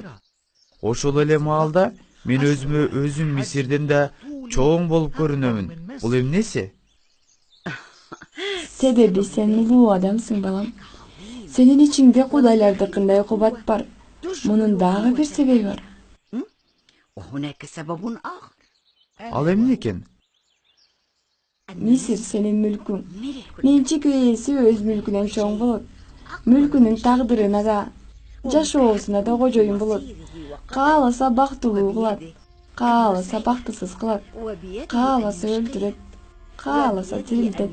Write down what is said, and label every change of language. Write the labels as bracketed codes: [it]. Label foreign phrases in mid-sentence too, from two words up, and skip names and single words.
[ky] Ошол эле маалда мен өзүм Мисирден да чоң болуп көрүнөмүн. Бул эмнеси? Себеби сен улуу адамсың, балам. Сенин ичиңде кудайлардыкындай кубат бар. Мунун дагы бир себеби бар. [ar] وهناك سبب آخر. [ky] Ал эмне экен? Мисир сенин мүлкүң. Менчик ээси өз мүлкүнөн чоң болот. Мүлкүнүн тагдырына да, жашоосуна да кожоюн болот. Кааласа бактылуу кылат, кааласа бактысыз кылат, кааласа өлтүрөт, кааласа тирилтет.